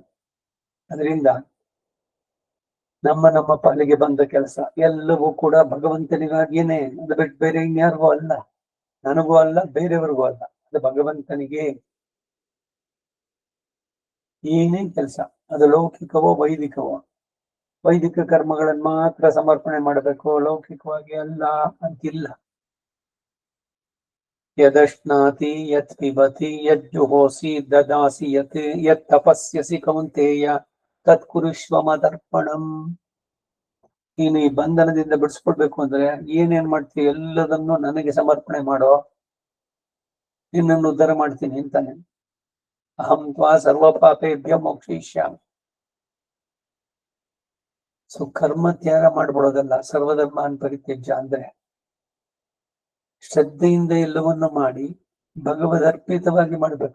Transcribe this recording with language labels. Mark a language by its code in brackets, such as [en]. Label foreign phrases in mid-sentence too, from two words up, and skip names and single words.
[kn] ಅದರಿಂದ ನಮ್ಮ ಪಾಲಿಗೆ ಬಂದ ಕೆಲಸ ಎಲ್ಲವೂ ಕೂಡ ಭಗವಂತನಿಗಾಗಿಯೇ, ಅದು ಬಿಟ್ಟು ಬೇರೆ ಇನ್ಯಾರಿಗೂ ಅಲ್ಲ, ನನಗೂ ಅಲ್ಲ, ಬೇರೆಯವ್ರಿಗೂ ಅಲ್ಲ, ಅದು ಭಗವಂತನಿಗೆ. ಏನೇ ಕೆಲಸ, ಅದು ಲೌಕಿಕವೋ ವೈದಿಕವೋ, ವೈದಿಕ ಕರ್ಮಗಳನ್ನು ಮಾತ್ರ ಸಮರ್ಪಣೆ ಮಾಡಬೇಕು, ಲೌಕಿಕವಾಗಿ ಅಲ್ಲ ಅಂತಿಲ್ಲ. [sa] ಯದಶ್ನಾತಿ ಯತ್ ಪಿಬತಿ ಯಜ್ಜುಹೋಸಿ ದದಾಸಿ ಯತ್ ತಪಸ್ಯಸಿ ಕೌಂತೇಯ ತತ್ ಕುರುಷ್ವ ಮದರ್ಪಣಂ. [kn] ನೀನು ಈ ಬಂಧನದಿಂದ ಬಿಡಿಸ್ಕೊಡ್ಬೇಕು ಅಂದ್ರೆ ಏನೇನ್ ಮಾಡ್ತೀವಿ ಎಲ್ಲದನ್ನು ನನಗೆ ಸಮರ್ಪಣೆ ಮಾಡೋ, ನಿನ್ನನ್ನು ಉದ್ಧಾರ ಮಾಡ್ತೀನಿ ಅಂತಾನೆ. [sa] ಅಹಂ ತ್ವಾ ಸರ್ವ ಪಾಪೇಭ್ಯ ಮೋಕ್ಷಯಿಷ್ಯಾಮಿ. [kn] ಸೊ ಕರ್ಮ ತ್ಯಾಗ ಮಾಡ್ಬಿಡೋದಲ್ಲ, [sa] ಸರ್ವಧರ್ಮಾನ್ ಪರಿತ್ಯಜ್ಯ [kn] ಅಂದ್ರೆ ಶ್ರದ್ಧೆಯಿಂದ ಎಲ್ಲವನ್ನು ಮಾಡಿ ಭಗವದರ್ಪಿತವಾಗಿ ಮಾಡಬೇಕು.